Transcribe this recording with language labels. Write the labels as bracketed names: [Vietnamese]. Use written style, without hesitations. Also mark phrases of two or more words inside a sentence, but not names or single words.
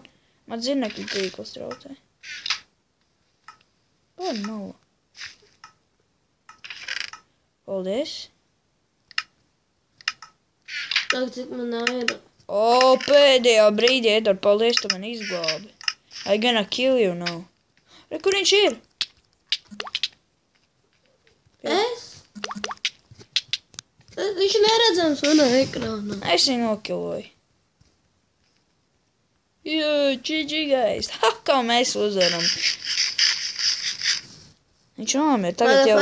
[Latvian] Man zirnekļu tīkls traucē. No. Paldies. Tagad cik man ir. Pēdējā brīdī, Edvard, paldies, tu man izglābi. [English] I gonna kill you now. [Latvian] Re, kur viņš ir? Es? Viņš neredzams manā ekrānā. Es viņu nokiloju. Jā, [English] GG guys. [Latvian] Ha, kā mēs uzvaram. Viņš nomir. Tagad jau...